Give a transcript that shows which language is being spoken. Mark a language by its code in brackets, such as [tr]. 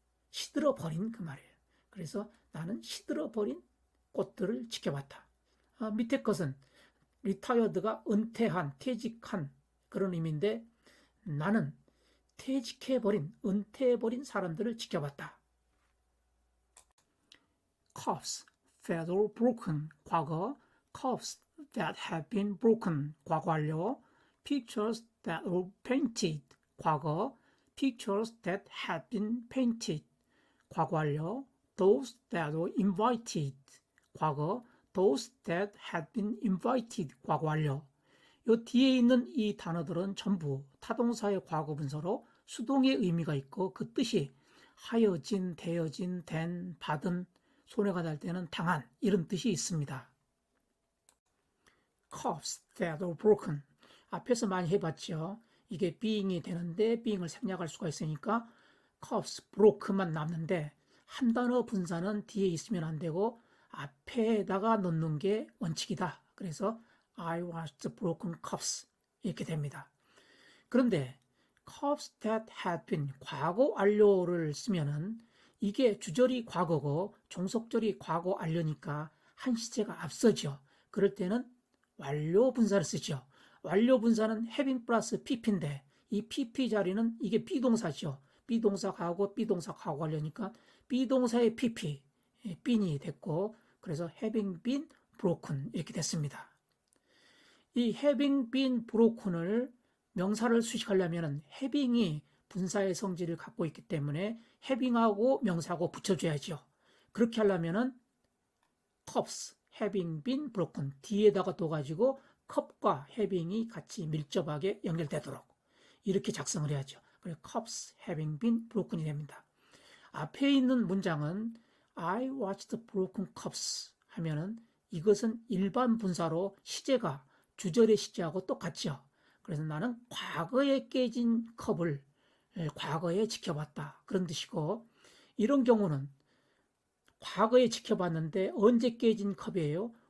[ko] 시들어 버린 그 말이에요. 그래서 나는 시들어 버린 꽃들을 지켜봤다. 밑에 것은 retired가 은퇴한, 퇴직한 그런 의미인데 나는 퇴직해버린, 은퇴해버린 사람들을 지켜봤다. [en] Cups that are broken, [ko] 과거. [en] Cups that have been broken, [ko] 과거 완료. [en] Pictures that are painted, [ko] 과거. [en] Pictures that have been painted, [ko] 과거 완료. [en] Those that are invited, [ko] 과거. [en] Those that had been invited, [ko] 과거 완료. 요 뒤에 있는 이 단어들은 전부 타동사의 과거 분사로 수동의 의미가 있고 그 뜻이 하여진, 되어진, 된, 받은, 손해가 날 때는 당한 이런 뜻이 있습니다. [en] Cups that are broken. [ko] 앞에서 많이 해봤죠. 이게 being이 되는데 being을 생략할 수가 있으니까 cups, broke만 남는데 한 단어 분사는 뒤에 있으면 안 되고 앞에다가 넣는 게 원칙이다. 그래서 [en] I watched broken cups [ko] 이렇게 됩니다. 그런데 [en] cups that had been [ko] 과거 완료를 쓰면은 이게 주절이 과거고 종속절이 과거 완료니까 한 시제가 앞서죠. 그럴 때는 완료 분사를 쓰죠. 완료 분사는 having 플러스 pp인데 이 pp 자리는 이게 비동사죠. 비동사 과거, 비동사 과거 완료니까 비동사의 pp, been이 됐고 그래서 having been broken 이렇게 됐습니다. 이 having been broken을 명사를 수식하려면 having이 분사의 성질을 갖고 있기 때문에 having하고 명사하고 붙여줘야죠. 그렇게 하려면은 [en] cups, having been broken [ko] 뒤에다가 둬가지고 컵과 having이 같이 밀접하게 연결되도록 이렇게 작성을 해야죠. 그래서 [en] cups having been broken [ko] 이 됩니다. 앞에 있는 문장은 [en] I watched broken cups [ko] 하면은 이것은 일반 분사로 시제가 주절의 시제하고 똑같죠. 그래서 나는 과거에 깨진 컵을 과거에 지켜봤다. 그런 뜻이고 이런 경우는 과거에 지켜봤는데 언제 깨진 컵이에요?